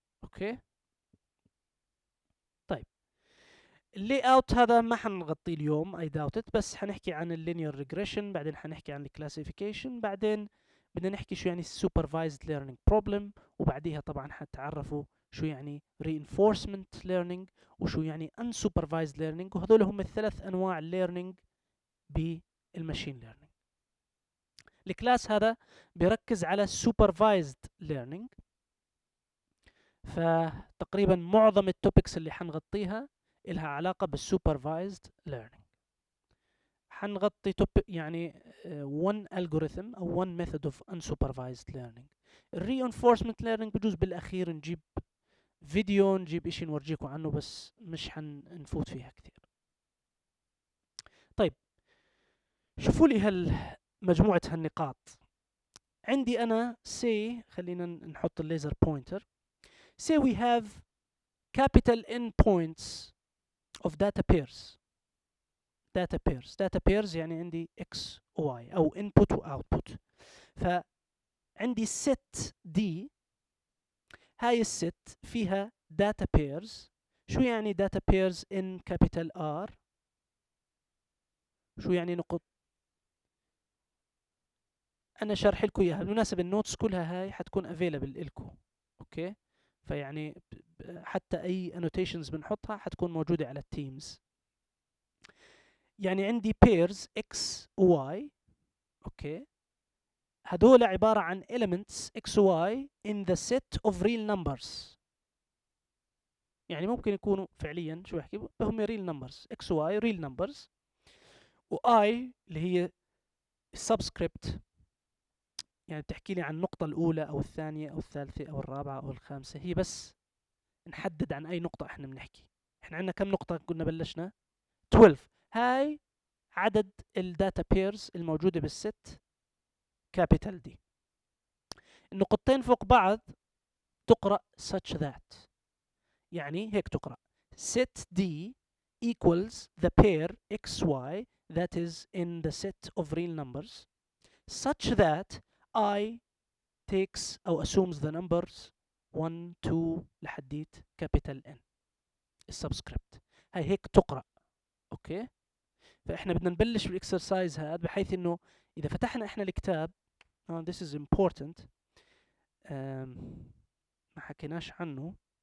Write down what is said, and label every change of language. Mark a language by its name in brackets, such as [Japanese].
[Arabic] اوكي طيب، اللي اوت هذا ما حنغطيه اليوم اي داوت، بس حنحكي عن اللينير ريجريشن، بعدين حنحكي عن الكلاسيفيكيشن، بعدين بدنا نحكي شو يعني supervised learning problem، وبعديها طبعا حتعرفوا شو يعني reinforcement learning وشو يعني unsupervised learning، وهذول هم الثلاث انواع learning بالماشين learning. الكلاس هذا بيركز على supervised learning، فتقريبا معظم التوبكس اللي حنغطيها إلها علاقة بالسوبرفايزد ليرنينج. حنغطي يعني [English] one algorithm [Arabic] أو [English] one method of unsupervised learning. [Arabic] reinforcement learning بجوز بالأخير نجيب فيديو، نجيب إشي نورجيكم عنه، بس مش حنفوت فيها كثير. طيب شوفوا لي مجموعة هالنقاط. عندي أنا say، خلينا نحط الليزر بوينتر. [English] say we have capital N points of data pairs. [Arabic] data pairs يعني عندي x و y أو input و output. فعندي set D، هاي الست فيها data pairs. شو يعني data pairs in capital R؟ شو يعني نقط؟ أنا شرح لكم إياها بالمناسبة. النوتس كلها هاي حتكون available إلكم، أوكي؟ فيعني حتى أي annotations بنحطها حتكون موجودة على التيمز. يعني عندي pairs x و y، أوكي؟ هدول عبارة عن elements x و y [English] in the set of real numbers. [Arabic] يعني ممكن يكونوا فعليا شو بحكي هم real numbers، x و y real numbers، و I اللي هي subscript، يعني بتحكي لي عن النقطة الأولى أو الثانية أو الثالثة أو الرابعة أو الخامسة. هي بس نحدد عن أي نقطة إحنا بنحكي. إحنا عندنا كم نقطة كنا بلشنا؟ 12. هاي عدد الداتا بيرز الموجودة بالست كابيتال دي. النقطتين فوق بعض تقرأ [English] such that، [Arabic] يعني هيك تقرأ [English] set D equals the pair xy that is in the set of real numbers such that I takes أو assumes the numbers 1 2 [Arabic] لحديت [English] capital N السبسكريبت. [Arabic] هاي هيك تقرأ، أوكي؟ فإحنا بدنا نبلش بالإكسرسايز هذا بحيث إنه إذا فتحنا إحنا الكتاب [English] this is important [Arabic] ما حكيناش عنه.